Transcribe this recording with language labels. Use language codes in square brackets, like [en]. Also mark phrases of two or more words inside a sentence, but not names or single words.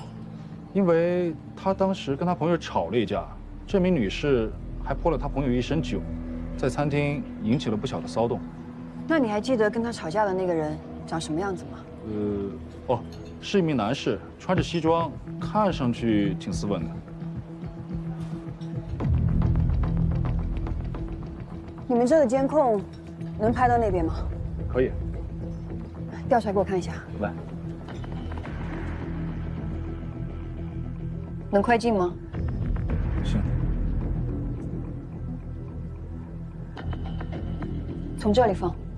[zh] 因為他當時跟他朋友吵了一架，這名女士還潑了他朋友一身酒，在餐廳引起了不小的騷動。那你還記得跟他吵架的那個人長什麼樣子嗎？哦，是一名男士，穿着西裝，看上去挺斯文的。你們這個監控能拍到那邊嗎？可以。調出來給我看一下。來。能快進嗎？行。從這裡放。